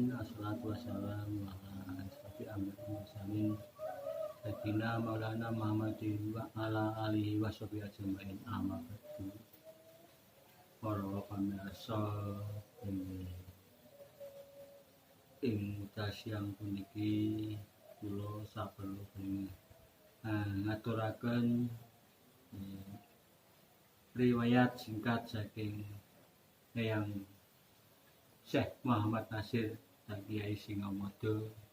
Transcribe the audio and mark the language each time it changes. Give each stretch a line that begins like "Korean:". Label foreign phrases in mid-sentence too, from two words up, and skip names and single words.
Arabic: الصلاة والسلام على أشرف الأنبياء والمرسلين سيدنا مولانا محمد وعلى آله وصحبه أجمعين أما بعد.
Javanese: Para pamirsa ing siang puniki kula saperlu ngaturaken riwayat singkat saking Eyang Syekh Muhammad Nasir Kiai Singamada.